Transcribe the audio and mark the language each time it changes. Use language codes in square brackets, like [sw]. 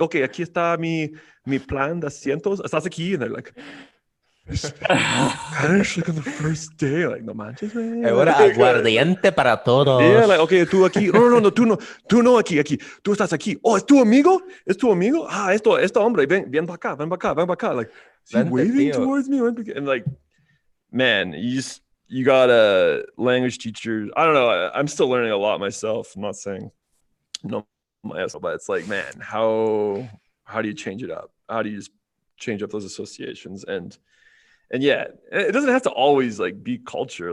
[es] Okay, aquí está mi plan de asientos. Estás aquí, [en] and they're like. Spanish like on the first day, like [es] no manches, [en] man. [es] Ahora aguardiente para todos. [en] Yeah, like okay, [es] tú aquí. No, tú no aquí. Tú estás aquí. Oh, ¿es tu amigo? ¿Es tu amigo? Ah, esto hombre, ven para acá. [en] Like, is he waving towards me? And like, man, you got a language teacher. I don't know. I'm still learning a lot myself. I'm not saying no myself, but it's like, man, how do you change it up? How do you just change up those associations? And yeah, it doesn't have to always like be culture.